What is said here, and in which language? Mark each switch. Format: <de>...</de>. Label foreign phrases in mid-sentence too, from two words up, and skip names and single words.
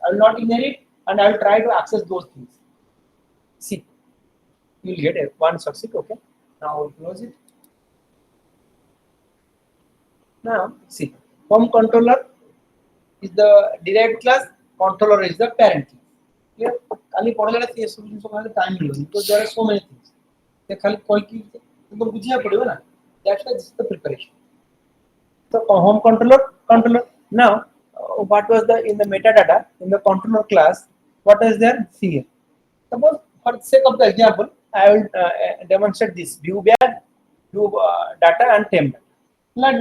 <en>I will not inherit and I will try to access those things. See, you will get one succeed. Okay. Now I will close it. Now see, home controller is the derived class, controller is the parent class. Clear?</en> <hi>खाली पढ़ले से सब जिन सब खाली टाइम मिलो</hi> <en>because there are so many things.</en> <hi>ये खाली कोई की तुमको बुझिया पड़ेगा ना.</hi> <en>That's why this is the preparation. So home controller. Now what was the in the metadata in the controller class? What is there? See here. Suppose for the sake of the example, I will demonstrate this view bag, view data and temp data.</en>